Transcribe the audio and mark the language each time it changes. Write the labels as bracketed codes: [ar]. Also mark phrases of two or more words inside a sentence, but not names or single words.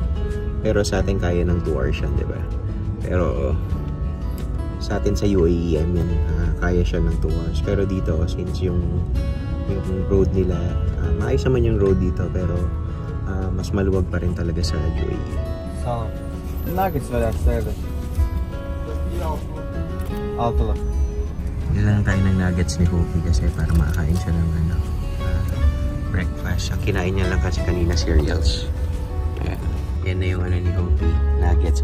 [tl] Pero sa atin kaya ng 2 hours yan, diba? Pero sa atin sa UAE, [en] I mean, [tl] kaya siya ng 2 hours. Pero dito, since yung road nila, maayos naman yung road dito, pero mas maluwag pa rin talaga sa UAE. [az] Sağ ol. Nuggets var aslında. Altılı. [tl] Kailangan tayo ng nuggets ni Hopi kasi para makakain siya ng breakfast. Ang kinain niya lang kasi kanina cereals. Yan na yung ni Hopi. Nuggets.